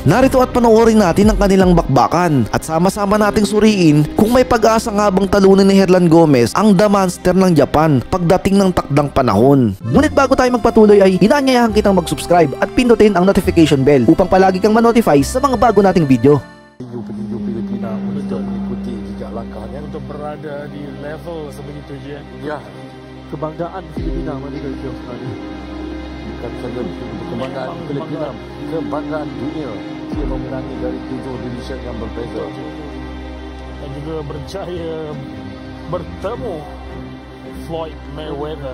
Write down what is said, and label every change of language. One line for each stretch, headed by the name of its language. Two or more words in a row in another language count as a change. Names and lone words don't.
Filipino: Narito at panoorin natin ang kanilang bakbakan at sama-sama nating suriin kung may pag-asa nga bang talunin ni Herlan Gomez ang The Monster ng Japan pagdating ng takdang panahon. Ngunit bago tayo magpatuloy ay inaanyayahan kitang mag-subscribe at pindutin ang notification bell upang palagi kang ma-notify sa mga bago nating video.
Malay: Petinju Filipina untuk mengikuti jejak langkahnya untuk berada di level sebegitu je. Ya, kebanggaan Filipina Madura itu sebenarnya. Bukan saja kebanggaan Filipina, kebanggaan dunia. Dia memenangi dari 7 division yang berbeza. Dan juga berjaya bertemu Floyd Mayweather.